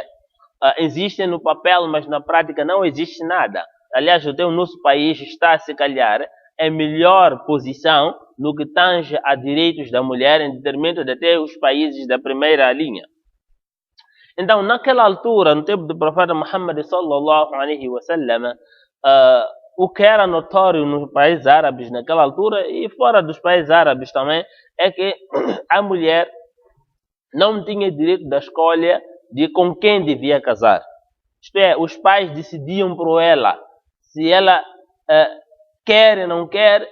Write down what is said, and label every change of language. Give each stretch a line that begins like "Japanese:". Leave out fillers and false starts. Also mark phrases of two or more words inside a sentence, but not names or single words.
Portuguese: Existem no papel, mas na prática não existe nada. Aliás, até o nosso país está, se calhar, em melhor posição no que tange a direitos da mulher em detrimento de até os países da primeira linha. Então, naquela altura, no tempo do profeta Muhammad
Arabic: صلى الله عليه وسلم,
Portuguese: o que era notório nos países árabes naquela altura e fora dos países árabes também é que a mulher não tinha direito da escolha de com quem devia casar. Isto é, os pais decidiam por ela se ela quer ou não quer.